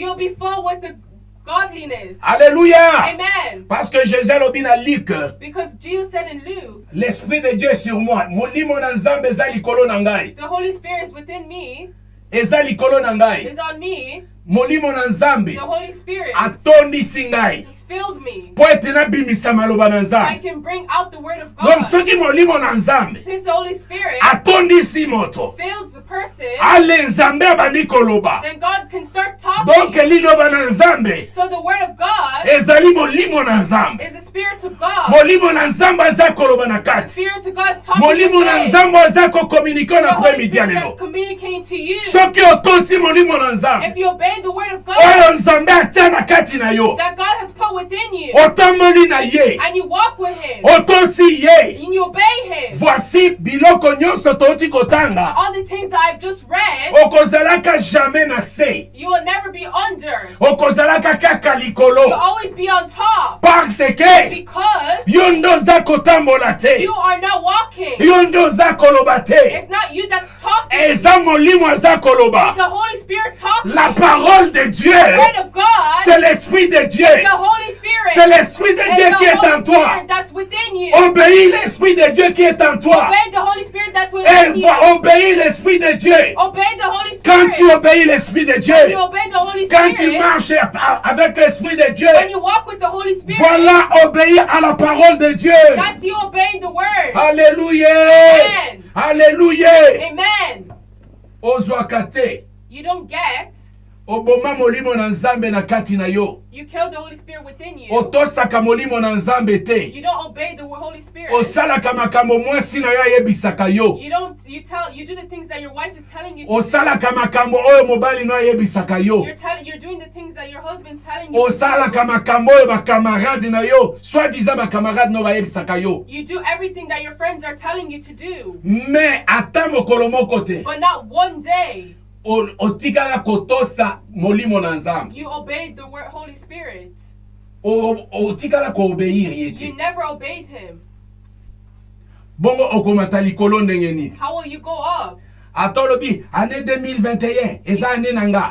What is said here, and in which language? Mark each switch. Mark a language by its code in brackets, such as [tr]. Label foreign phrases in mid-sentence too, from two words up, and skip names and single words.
[en] You'll be full with the godliness. [fr] Alléluia. Amen. Parce que [ln] Jésus alobi na Luc, [en] Because Jesus said in Luke, [fr] l'esprit de Dieu est sur moi. [ln] Molimo na Nzambe eza likolo na ngai. [en] the Holy Spirit is within me, [ln] Eza likolo na ngai. [en] is on me. [ln] Molimo na Nzambe [en] The Holy Spirit [ln] atondisi ngai [en] has filled me. [ln] po ete nabimisa maloba na [en] I [ln] Nzambe. [en] can bring out the word of [ln] Donc [en] God. [ln] soki molimo na Nzambe [en] Since the Holy Spirit [ln] atondisi moto, [en] fills the person, [ln] ale Nzambe abandi koloba. [en] then God can start [ln] Donc [en] talking. [ln] liloba na Nzambe [en] So the word of God [ln] ezali molimo na Nzambe. [en] is the Spirit of God. [ln] Molimo na Nzambe aza koloba na [en] The [ln] kati. [en] Spirit of God is talking [ln] Molimo na [en] today. [ln] Nzambe aza kokomunike [en] The [ln] na [en] Holy [ln] pre-midi ya [en] Spirit that's [ln] lelo. [en] communicating to you. [ln] Soki otosi molimo na Nzambe [en] If you obey the word of God [ln] oyo Nzambe atia na kati na yo, [en] that God has put within you, [ln] otamboli na ye, [en] and you walk with Him, [ln] otosi ye. [en] and you obey Him, [ln] Voici biloko nyonso touti kotanga, [en] all the things that I've just read, [ln] okozalaka [fr] jamais na se, [en] you will never be under. [ln] okozalaka kaka [en] You'll [ln] likolo, [en] always be on top. [fr] parce que [en] Because [ln] yo ndo oza kotambola te, [en] you are not walking. [ln] yo ndo oza koloba te. [en] It's not you that's talking. [ln] Eza molimo aza koloba. [en] It's the Holy Spirit talking. [fr] La parole de Dieu, [en] The word of God [fr] c'est l'esprit de Dieu, [en] is the Holy Spirit. [fr] c'est l'esprit de Dieu [en] It's [fr] qui [en] the [fr] est en [en] Holy [fr] toi. [en] Spirit that's within you. [fr] Obéis l'esprit de Dieu qui est en toi. [en] Obey the Holy Spirit that's [fr] Et [en] within you. [fr] obéis l'esprit de Dieu. [en] Obey the Holy [fr] Quand tu [en] Spirit. [fr] obéis l'esprit de [en] When you [fr] Dieu, [en] obey the Holy [fr] quand tu [en] Spirit, [fr] marches avec l'esprit de Dieu, [en] when you walk with the Holy Spirit, [fr] voilà, obéir à la parole de Dieu. [en] that's you obeying the word. [fr] Alléluia. Amen. Alléluia. Amen. [ln] Ozwaka te. [en] You don't get, [ln] Oboma molimo na Nzambe na kati na yo. [en] you kill the Holy Spirit within you. [ln] Otosaka molimo na Nzambe te. [en] You don't obey the Holy Spirit. [ln] Osalaka makambo mwasi na yo ayebisaka yo. [en] You do the things that your wife is telling you to [ln] Osalaka makambo oyo mobali no ayebisaka yo. [en] do. You're doing the things that your husband's telling you to [ln] Osalaka [en] do. [ln] makambo oyo bakamarade na yo, soi-disant bakamarade no bayebisaka yo. [en] You do everything that your friends are telling you to do. [ln] Mais ata mokolo moko te, [en] But not one day [ln] otikala kotosa molimo na Nzambe. [en] you obeyed the Holy Spirit. [ln] Otikala ko obéir ye [en] You [ln] te. [en] never obeyed Him. [ln] Bongo okomata likolo ndenge nini? [en] How will you go up? [ln] Atolobi année 2021 eza année nanga.